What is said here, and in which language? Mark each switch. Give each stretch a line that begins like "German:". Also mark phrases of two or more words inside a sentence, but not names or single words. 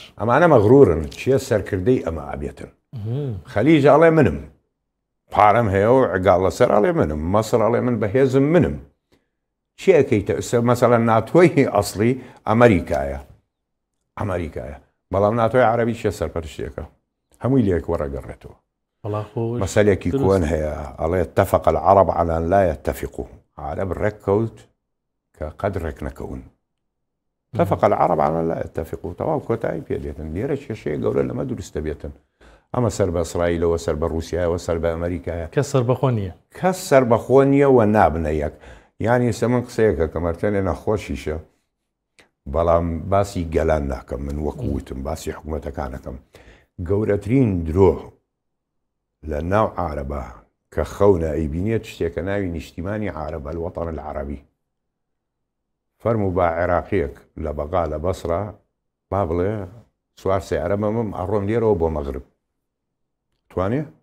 Central Kurdish: ئەمانە مەغرورن چیە سەرکردەی ئەمە ئابێتن خەلیج ئەڵێ منم پارەم هەیە و عگاڵ لەسەر ئەڵێ منم مەسر ئەڵێ من بەهێزم منم چی ئەەکەیتە مەسەڵەن ناتۆی ئەسڵی ئەمریکایە بەڵام ناتۆی عەرەبی چیە سەرپەرشتێکە هەمووی لێک وەڕەگەڕێتەوە مەسەلێکی کۆن هەیە ئەڵێ
Arabic: اتفق العرب على أن لا يتفقوا
Central Kurdish: عەرەب ڕێککەوت کە قەد ڕێک نەکەون
Arabic: اتفق العرب على أن لا يتفقوا
Central Kurdish: تەواو کۆتایی پێ دێتن لێرە کێشەیە گەورە لەمە دروستە بێتن ئەمە سەر بە ئیسرائیلەوە سەر بە رووسیایەوە سەر بە ئەمریکایە کەس سەربەخۆ نییە کەس سەربەخۆ نییە و نابنە یەک یانی سە من قسەیەکە کە مەرتێنێ نەخۆشیشە بەڵام باسی گەلان ناکەم من وەکووتم باسی حکوومەتەکانەکەم گەورەترین درۆ لە ناو عارەبە کە خەونە ئەیبینێت شتێکە ناوی نیشتیمانی عارەبە
Arabic: الوەتەن العەرەبی
Central Kurdish: فەرموو با عێراقیەک لە بەغا لە بەسرا با بڵێ سوار سیارە مەمم ئەڕۆم لێرەوە بۆ مەغرب توانێ؟